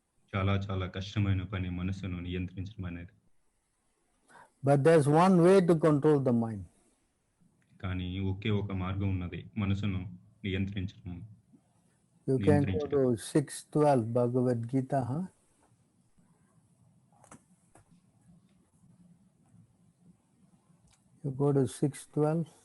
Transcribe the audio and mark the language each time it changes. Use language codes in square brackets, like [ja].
[te] చాలా చాలా కష్టమైన పని మనసును నియంత్రించడం అనేది. [en] But there's one way to control the mind. [te] కానీ ఒకే ఒక మార్గం ఉన్నది మనసును నియంత్రించడం. [en] You can go to 6:12 Bhagavad Gita, huh? You go to 6:12.